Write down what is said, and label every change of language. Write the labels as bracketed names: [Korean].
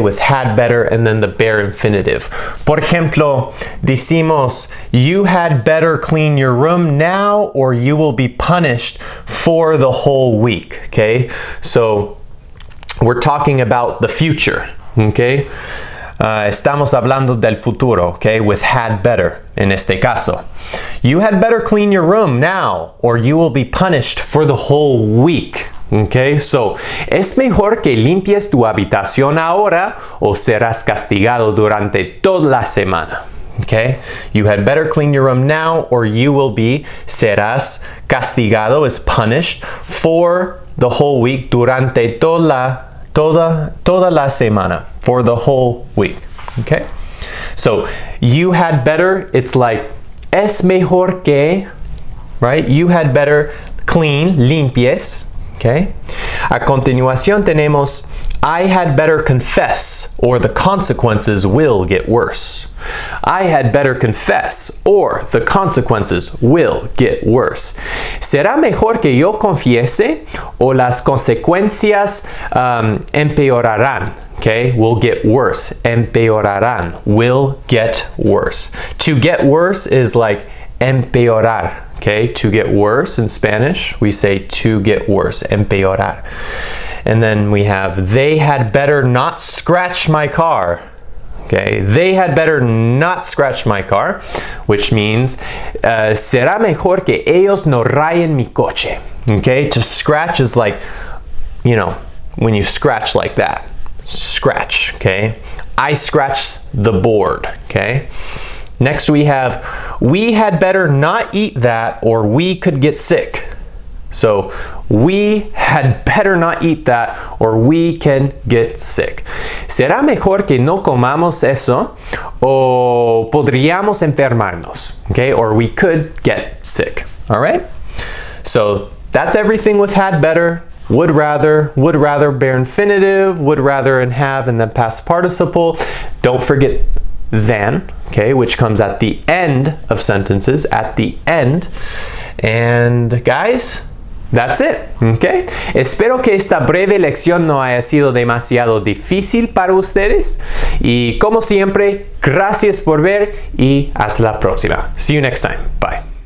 [English] With had better and then the bare infinitive. [Spanish] Por ejemplo, decimos, [English] you had better clean your room now or you will be punished for the whole week, okay? So, we're talking about the future, okay? [Spanish] Estamos hablando del futuro, okay? [English] With had better, [Spanish] en este caso. [English] You had better clean your room now, or you will be punished for the whole week, okay? [Spanish] So, es mejor que limpies tu habitación ahora, o serás castigado durante toda la semana, okay? [English] You had better clean your room now, or you will be, [Spanish] serás castigado, [English] is punished, for the whole week, [Spanish] durante toda la semana, [English] for the whole week, okay? So, you had better, it's like, [Spanish] es mejor que, [English] right? You had better clean, [Spanish] limpies, [English] okay? [Spanish] A continuación tenemos, [English] I had better confess, or the consequences will get worse. I had better confess, or the consequences will get worse. [Spanish] ¿Será mejor que yo confiese, o las consecuencias empeorarán? [English] Okay, will get worse. [Spanish] Empeorarán. [English] Will get worse. To get worse is like [Spanish] empeorar. [English] Okay, to get worse in Spanish, we say to get worse. [Spanish] Empeorar. [English] And then we have, they had better not scratch my car. Okay, they had better not scratch my car, which means [Spanish] será mejor que ellos no rayen mi coche. [English] Okay, to scratch is like, you know, when you scratch like that. Scratch, okay? I scratched the board, okay? Next we have, we had better not eat that or we could get sick. So, we had better not eat that or we can get sick. [Spanish] ¿Será mejor que no comamos eso o podríamos enfermarnos? [English] Okay, or we could get sick. All right? So, that's everything with had better. Would rather, bare infinitive, would rather and have, and then past participle. Don't forget than, okay, which comes at the end of sentences, at the end. And guys, that's it, okay? [Spanish] Espero que esta breve lección no haya sido demasiado difícil para ustedes. Y como siempre, gracias por ver y hasta la próxima. [English] See you next time. Bye.